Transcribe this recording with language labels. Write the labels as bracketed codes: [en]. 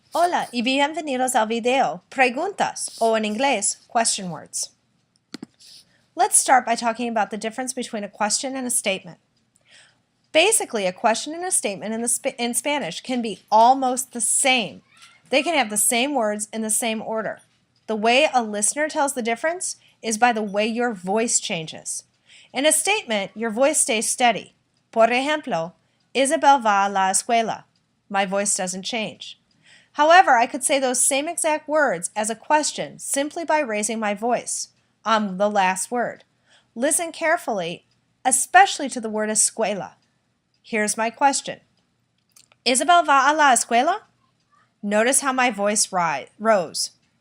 [es] Hola y bienvenidos al video Preguntas, o in inglés, [en] question words. Let's start by talking about the difference between a question and a statement. Basically, a question and a statement in Spanish can be almost the same. They can have the same words in the same order. The way a listener tells the difference is by the way your voice changes. In a statement, your voice stays steady. [es] Por ejemplo, Isabel va a la escuela. [en] My voice doesn't change. However, I could say those same exact words as a question simply by raising my voice on the last word. Listen carefully, especially to the word escuela. Here's my question. [es] Isabel va a la escuela? [en] Notice how my voice rose.